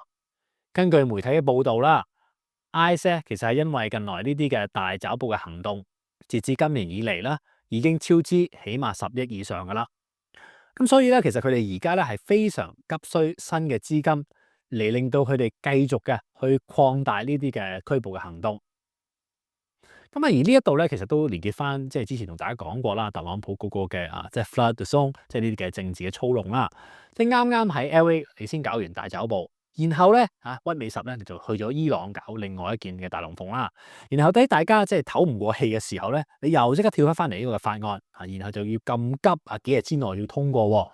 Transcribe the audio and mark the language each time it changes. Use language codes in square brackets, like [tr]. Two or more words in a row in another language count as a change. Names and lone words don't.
[yue] 根據媒體嘅報道啦，ICE 咧其實係因為近來呢啲嘅大抓捕嘅行動，截至今年以嚟啦，已經超支起碼10億以上噶啦。咁所以咧，其實佢哋而家咧係非常急需新嘅資金嚟令到佢哋繼續嘅去擴大呢啲嘅拘捕嘅行動。而呢一度咧，其實都連結翻，即係之前同大家講過啦，特朗普嗰個嘅即係 [en] flood the zone， [yue] 即係呢啲嘅政治嘅操弄啦。即係啱啱喺 LA 你先搞完大抓捕，然後咧屈尾十咧你就去咗伊朗搞另外一件嘅大龍鳳啦。然後大家即係唞唔過氣嘅時候咧，你又即刻跳翻嚟呢個嘅法案然後就要咁急幾日之內要通過。